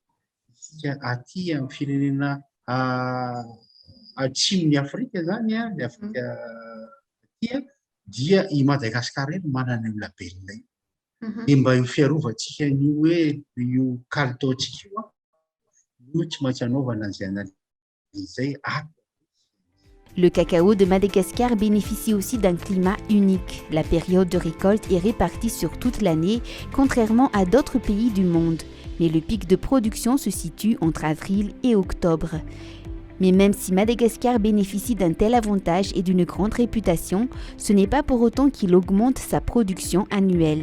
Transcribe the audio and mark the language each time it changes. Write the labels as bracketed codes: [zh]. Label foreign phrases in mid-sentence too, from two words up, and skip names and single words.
[mg] aty amin'ny firenena atsimon'ny Afrika zany le Afrika aty dia i Madagascar eny manana io label io. Dia mba fiarovantsika ny hoe io kalitaontsika io no tsy maintsy anaovana an'izay an'izay. [fr] Le cacao de Madagascar bénéficie aussi d'un climat unique. La période de récolte est répartie sur toute l'année, contrairement à d'autres pays du monde. Mais le pic de production se situe entre avril et octobre. Mais même si Madagascar bénéficie d'un tel avantage et d'une grande réputation, ce n'est pas pour autant qu'il augmente sa production annuelle.